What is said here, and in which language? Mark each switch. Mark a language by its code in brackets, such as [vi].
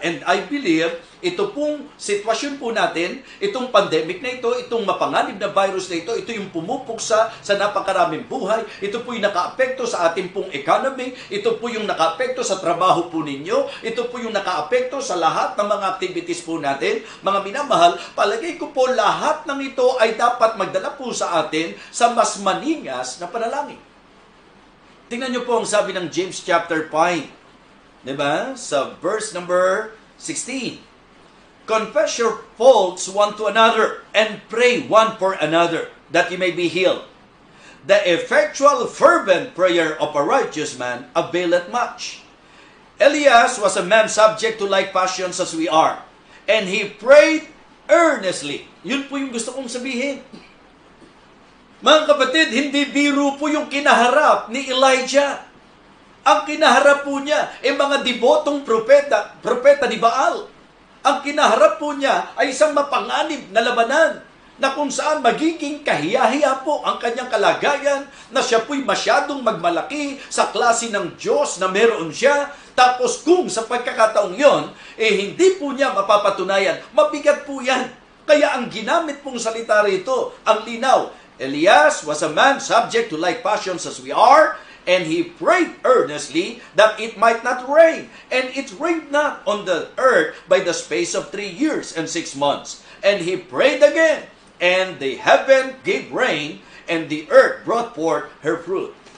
[en] And I believe, [tl] ito pong sitwasyon po natin, itong pandemic na ito, itong mapanganib na virus na ito yung pumupuksa sa napakaraming buhay, ito po yung nakaapekto sa ating pong economy, ito po yung nakaapekto sa trabaho po ninyo, ito po yung nakaapekto sa lahat ng mga activities po natin. Mga minamahal, palagay ko po lahat ng ito ay dapat magdala po sa atin sa mas maningas na panalangin. Tingnan niyo po ang sabi ng James chapter 5. Diba? Sa verse number 16. [en] Confess your faults one to another and pray one for another that you may be healed. The effectual fervent prayer of a righteous man availeth much. Elias was a man subject to like passions as we are, and he prayed earnestly. [tl] Yun po yung gusto kong sabihin. Mga kapatid, hindi biro po yung kinaharap ni Elijah. Ang kinaharap po niya ay mga debotong propeta ni Baal. Ang kinaharap po niya ay isang mapanganib na labanan na kung saan magiging kahiya-hiya po ang kanyang kalagayan, na siya po'y masyadong magmalaki sa klase ng Diyos na meron siya. Tapos kung sa pagkakataong yon, hindi po niya mapapatunayan, mabigat po yan. Kaya ang ginamit pong salita rito, ang linaw, [en] Elias was a man subject to like passions as we are, and he prayed earnestly that it might not rain. And it rained not on the earth by the space of 3 years and 6 months. And he prayed again, and the heaven gave rain, and the earth brought forth her fruit.